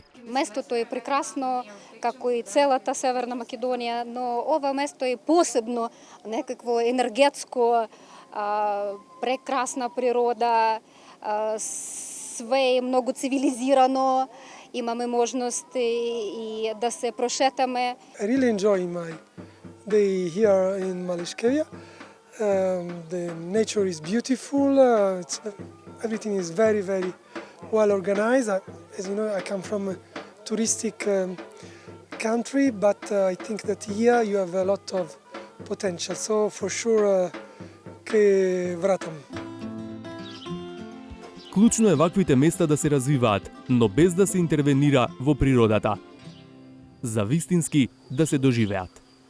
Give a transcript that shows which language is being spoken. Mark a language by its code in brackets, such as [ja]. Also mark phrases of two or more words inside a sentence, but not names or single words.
[mk] Местото е прекрасно, како и целата Северна Македонија, но ова место е посебно, некакво енергетско, прекрасна природа, све е многу цивилизирано, имаме можност и да се прошетаме. [en] I really enjoy my day here in Maleškevia. The nature is beautiful. Everything is very, very well organized. As you know, I come from a touristic country, but I think that here you have a lot of potential. So for sure, [mk] ќе вратам. Клучно е ваквите места да се развиваат, но без да се интервенира во природата. За вистински да се доживеат.